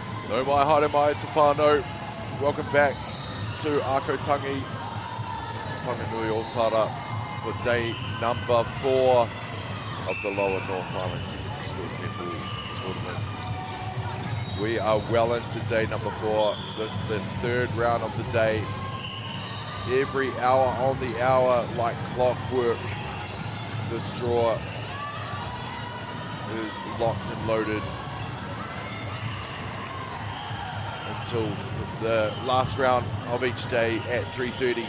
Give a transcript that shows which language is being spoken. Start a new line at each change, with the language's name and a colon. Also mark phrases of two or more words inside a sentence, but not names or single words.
Māori: No mai haere mai te whānau.
English: Welcome back to Ākau Tangi, Te Whanganui o Tara for day number 4 of the Lower North Island Secondary Schools Netball Tournament. We are well into day number 4. This is the 3rd round of the day. Every hour on the hour, like clockwork, this draw is locked and loaded until the last round of each day at 3:30.